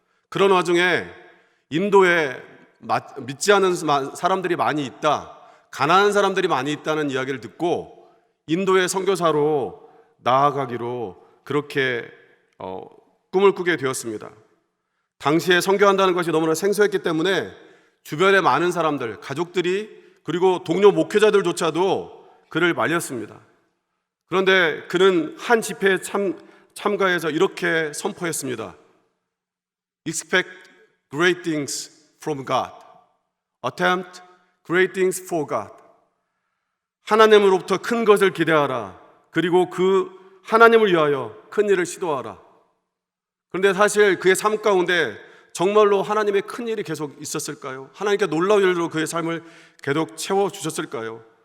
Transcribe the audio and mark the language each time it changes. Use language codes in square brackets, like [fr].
[ko] 그런 와중에 인도에 믿지 않은 사람들이 많이 있다, 가난한 사람들이 많이 있다는 이야기를 듣고 인도의 선교사로 나아가기로 그렇게 꿈을 꾸게 되었습니다. 당시에 선교한다는 것이 너무나 생소했기 때문에 주변의 많은 사람들, 가족들이, 그리고 동료 목회자들조차도 그를 말렸습니다. 그런데 그는 한 집회에 참가해서 이렇게 선포했습니다. [en] Expect great things from God. Attempt great things for God. [ko] 하나님으로부터 큰 것을 기대하라. 그리고 그 하나님을 위하여 큰 일을 시도하라. 그런데 사실 그의 삶 가운데 정말로 하나님의 큰 일이 계속 있었을까요? 하나님께 놀라운 일로 그의 삶을 계속 채워주셨을까요?